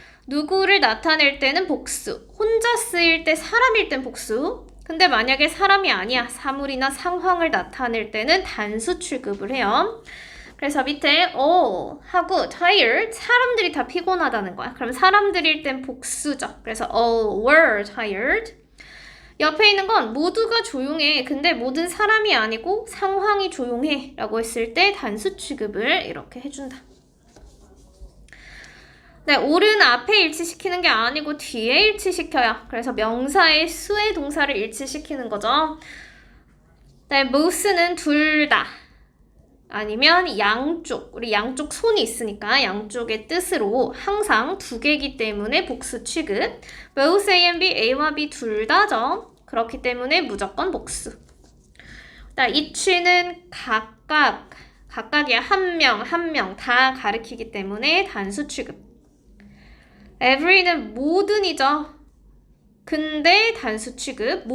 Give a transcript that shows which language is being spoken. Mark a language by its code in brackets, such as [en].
[ko] 누구를 나타낼 때는 복수, 혼자 쓰일 때 사람일 땐 복수. 근데 만약에 사람이 아니야, 사물이나 상황을 나타낼 때는 단수 취급을 해요. 그래서 밑에 all 하고 tired, 사람들이 다 피곤하다는 거야. 그럼 사람들일 땐 복수죠. 그래서 [en] all were tired. [ko] 옆에 있는 건 모두가 조용해. 근데 모든 사람이 아니고 상황이 조용해 라고 했을 때 단수 취급을 이렇게 해준다. all은 앞에 일치시키는 게 아니고 뒤에 일치시켜요. 그래서 명사의 수의 동사를 일치시키는 거죠. both는 둘 다. 아니면 양쪽. 우리 양쪽 손이 있으니까 양쪽의 뜻으로 항상 두 개이기 때문에 복수 취급. both A and B, A와 B 둘 다죠. 그렇기 때문에 무조건 복수. each는 각각이야. 한 명 다 가리키기 때문에 단수 취급. every는 모든이죠. 근데 단수 취급.